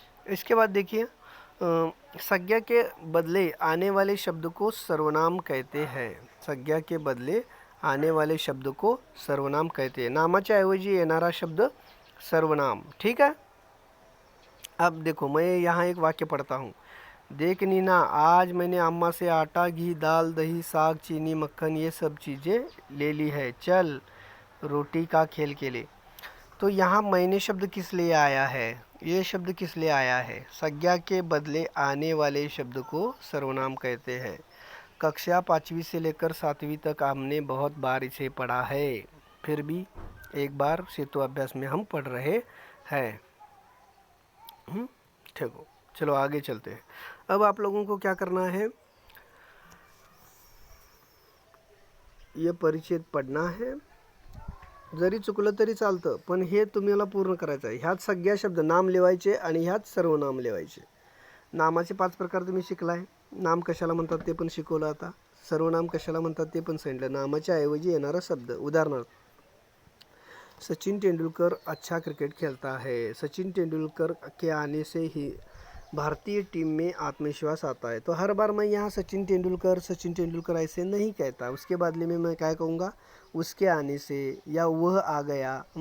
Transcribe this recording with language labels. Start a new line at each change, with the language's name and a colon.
Hindi: इसके बाद देखिए संज्ञा के बदले आने वाले शब्द को सर्वनाम कहते हैं. संज्ञा के बदले आने वाले शब्द को सर्वनाम कहते हैं.
Marathi: नामाच्या ऐवजी येणारा शब्द सर्वनाम.
Hindi: ठीक है. अब देखो मैं यहाँ एक वाक्य पढ़ता हूँ. देख नीना, आज मैंने अम्मा से आटा, घी, दाल, दही, साग, चीनी, मक्खन ये सब चीज़ें ले ली है. चल रोटी का खेल के लिए. तो यहाँ मैंने शब्द किस लिए आया है? ये शब्द किस लिए आया है? संज्ञा के बदले आने वाले शब्द को सर्वनाम कहते हैं. कक्षा 5वीं से लेकर 7वीं तक हमने बहुत बार इसे पढ़ा है, फिर भी एक बार सेतु अभ्यास में हम पढ़ रहे हैं. ठीक हो. चलो आगे चलते हैं. अब आप लोगों को क्या करना है? ये परिच्छेद पढ़ना है.
Marathi: जरी चुकलं तरी चालतं, पण हे तुम्हाला पूर्ण करायचं आहे. ह्यात सगळ्या शब्द नाम लिहायचे आणि ह्यात सर्वनाम लिहायचे. नामाचे 5 प्रकार तुम्ही शिकलाय. नाम कशाला म्हणतात ते पण शिकवलं. आता सर्वनाम कशाला म्हणतात ते पण सांगितलं. नामाच्या ऐवजी येणारा शब्द.
Hindi: उदाहरणार्थ सचिन तेंदुलकर अच्छा क्रिकेट खेलता है. सचिन तेंदुलकर के आने से ही भारतीय टीम में आत्मविश्वास आता है. तो हर बार मैं यहाँ सचिन तेंदुलकर ऐसे नहीं कहता. उसके बदले में मैं क्या कहूँगा? उसके आने से या वह आ गया.